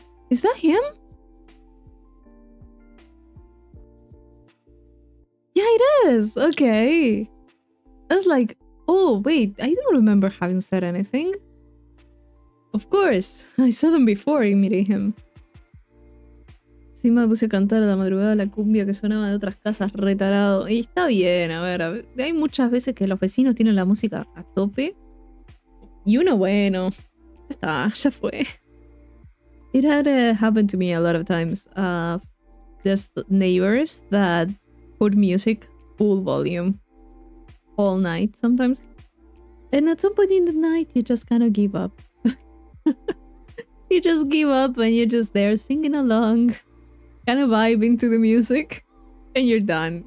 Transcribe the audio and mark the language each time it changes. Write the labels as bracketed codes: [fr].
[en] Is that him? Yeah, it is. Okay. I was like, oh, wait, I don't remember having said anything. Of course, I saw them before meeting him. [es] Sí, me puse a cantar a la madrugada la cumbia que sonaba de otras casas retarado. Y está bien, a ver, hay muchas veces que los vecinos tienen la música a tope. Y uno, bueno, ya está, ya fue. [en] It had happened to me a lot of times. There's neighbors that put music full volume all night sometimes. And at some point in the night, you just kind of give up. You just give up and you're just there singing along, kind of vibing to the music, and you're done.